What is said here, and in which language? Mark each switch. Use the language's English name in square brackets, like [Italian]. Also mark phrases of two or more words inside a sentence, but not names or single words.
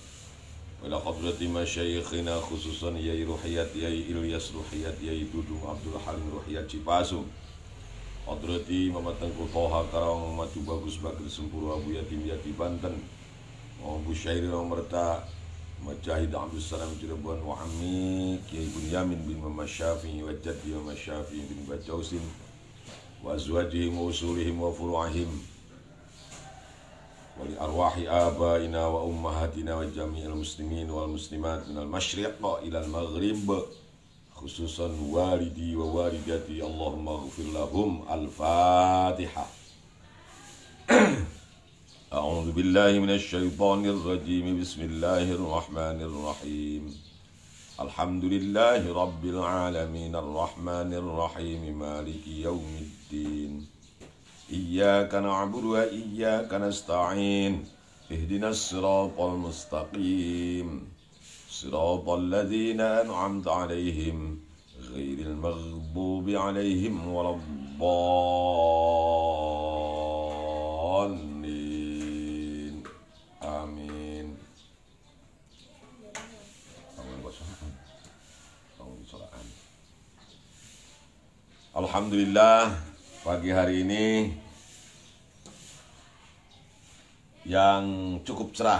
[Arabic] إلى حضرة مشايخنا خصوصا Yai Ruhiyat, Yai Ilyas Ruhiyat, Yai Dudung Abdul Halim Ruhiyat Cipasung, hadrati Muhammad Tengku Toha Karawang, Muhammad Bagus Bakri Sempuru Abu Yatim Yati Banten, Abu Syairi Merta, Mujahid Abdul Salam Cirebon, wa Ammi Kiai Bunyamin bin Muhammad Syafi'i wa Jaddi Muhammad Syafi'i bin Bajausin, وأزواجهم وأصولهم وفروعهم, ولأرواح آبائنا وأمهاتنا وجميع المسلمين والمسلمات من المشرق إلى المغرب, خصوصا والدي ووالدتي، اللهم اغفر لهم. Al-Fatihah. أعوذ بالله من الشيطان الرجيم. بسم الله الرحمن الرحيم. الحمد لله رب العالمين الرحمن الرحيم مالك يوم الدين. إياك نعبد وإياك نستعين. اهدنا الصراط المستقيم. صراط الذين أنعمت عليهم غير المغضوب عليهم ولا الضالين. Amin. [Indonesian] Alhamdulillah, pagi hari ini yang cukup cerah.